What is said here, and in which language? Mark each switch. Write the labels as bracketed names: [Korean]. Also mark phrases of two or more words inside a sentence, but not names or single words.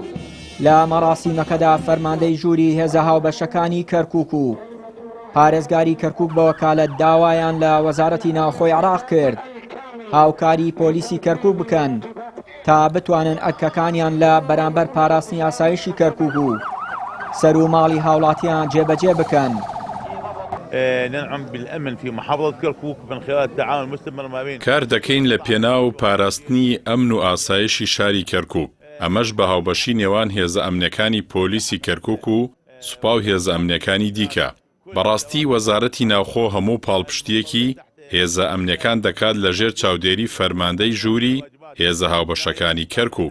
[Central Kurdish] لە مەراسیمەکەدا فەرماندەی ژووری هێزە هاوبەشەکانی کەرکووک و پارێزگاری کەرکووک بە وەکالەت داوایان لە وەزارەتی ناوخۆی عێراق کرد هاوکاری پۆلیسی کەرکووک بکەن تا بتوانن ئەرکەکانیان لە بەرامبەر پاراستنی ئاسایشی کەرکووک و سەر و ماڵی هاوڵاتیان جێبەجێ بکەن. [Arabic] ننعم بالأمن في محافظة كركوك من خلال التعاون المستمر ما بين [Central Kurdish] کار دەکەین لە پێناو پاراستنی ئەمن و ئاسایشی شاری کەرکووک. ئەمەش بە هاوبەشی نێوان هێزە ئەمنیەکانی پۆلیسی کەرکووک و سوپا و هێزە ئەمنیەکانی دیکە. بەڕاستی وەزارەتی ناوخۆ هەموو پاڵپشتیەکی هێزە ئەمنیەکان دەکات لەژێر چاودێری فەرماندەی ژووری هێزە هاوبەشەکانی کەرکووک.